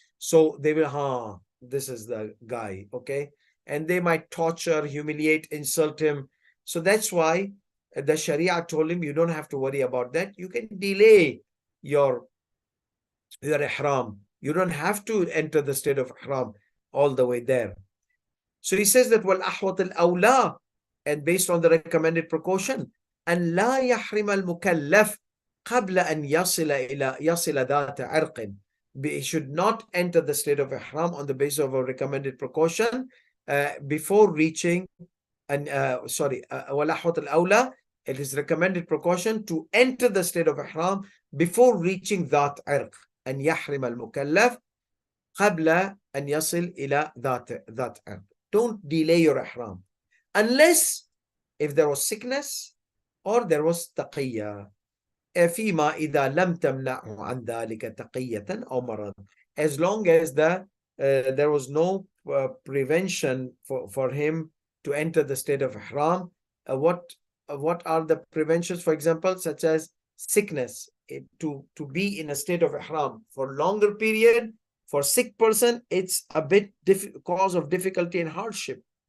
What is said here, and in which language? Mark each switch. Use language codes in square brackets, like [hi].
[en] So they will, this is the guy, okay? And they might torture, humiliate, insult him. So that's why the Sharia told him, you don't have to worry about that. You can delay your ihram. You don't have to enter the state of ihram all the way there. So he says that [ar] وَالْأَحْوَطِ الْأَوْلَى, [en] and based on the recommended precaution, [ar] أن لا يحرم المكلف قبل أن يصل ذات عرق. [en] He should not enter the state of ihram on the basis of a recommended precaution before reaching [ar] وَالْأَحْوَطِ الْأَوْلَى, [en] it is recommended precaution to enter the state of ihram before reaching that irq. [ar] أن يحرم المكلف قبل أن يصل إلى ذات عرق. [en] Don't delay your ihram unless if there was sickness or there was تقية. [ar] فيما إذا لم تمنعه عن ذلك تقية أو مرض. [en] As long as there was no prevention for him to enter the state of ihram. What are the preventions, for example, such as sickness? To be in a state of ihram for longer period, for sick person, it's a bit cause of difficulty and hardship.